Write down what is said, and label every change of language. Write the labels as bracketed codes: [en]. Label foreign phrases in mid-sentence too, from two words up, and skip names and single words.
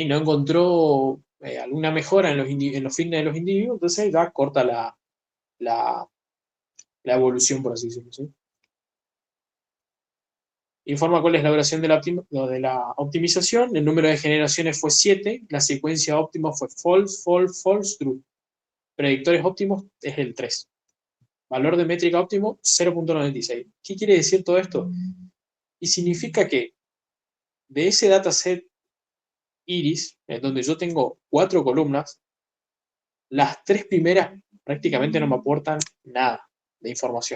[es] No encontró alguna mejora en los fitness de los individuos, entonces ya corta la evolución, por así decirlo. ¿Sí? Informa cuál es la duración de la optimización. El número de generaciones fue 7. La secuencia óptima fue [en] false, false, false, true. [es] Predictores óptimos es el 3. Valor de métrica óptimo 0.96. ¿Qué quiere decir todo esto? Y significa que de ese dataset iris, en donde yo tengo 4 columnas, las 3 primeras prácticamente no me aportan nada de información.